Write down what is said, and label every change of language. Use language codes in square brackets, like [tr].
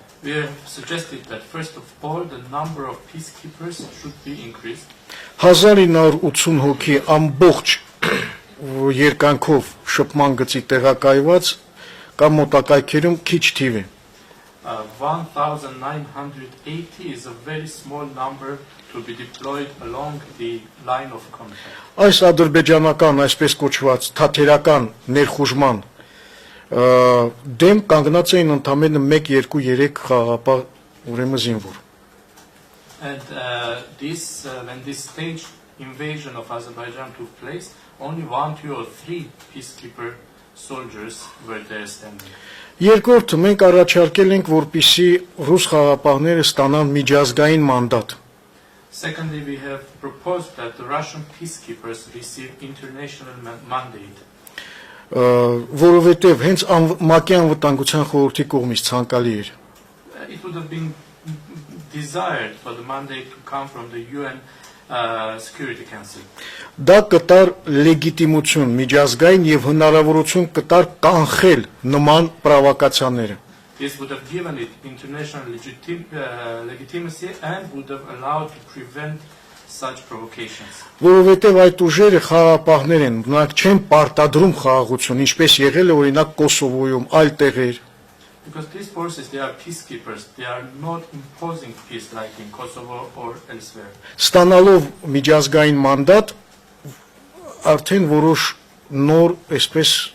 [en] We have suggested that first of all the number of peacekeepers should be increased. [hy] 1980 հոգի ամբողջ երկայնքով շփման գծի տեղակայված կամ մոտակայքերում քիչ թիվ է [en] 1980 is a very small number to be deployed along the line of contact. [hy] Այս ադրբեջանական այսպես կոչված թաթերական ներխուժման դեմ կանգնած էին ընդամենը 1-2-3 խաղապահ ուրեմն զինվոր [en] And when this staged invasion of Azerbaijan took place, only 1, 2 or 3 peacekeeper soldiers were there standing. [hy] Երկրորդը մենք առաջարկել ենք որպիսի ռուս խաղապահները ստանան միջազգային մանդատ [en] Secondly, we have proposed that the Russian peacekeepers receive international mandate. [hy] Որովհետև հենց ՄԱԿ-ի անվտանգության խորհրդի կողմից ցանկալի էր [en] It would have been desired for the mandate to come from the UN Security Council. [hy] Դա կտար լեգիտիմություն միջազգային եւ հնարավորություն կտար կանխել նման պրովոկացիաները [en] This would have given it international legitimacy and would have allowed to prevent such provocations. [hy] Որովհետև այդ ուժերը խաղապահներ են, նրանք չեն պարտադրում խաղաղություն, ինչպես եղել է օրինակ Կոսովոյում, այլ տեղեր։ [en] Because these forces, they are peacekeepers. They are not imposing peace like in Kosovo or elsewhere. [hy] Ստանալով միջազգային մանդատ արդեն որոշ նոր այսպես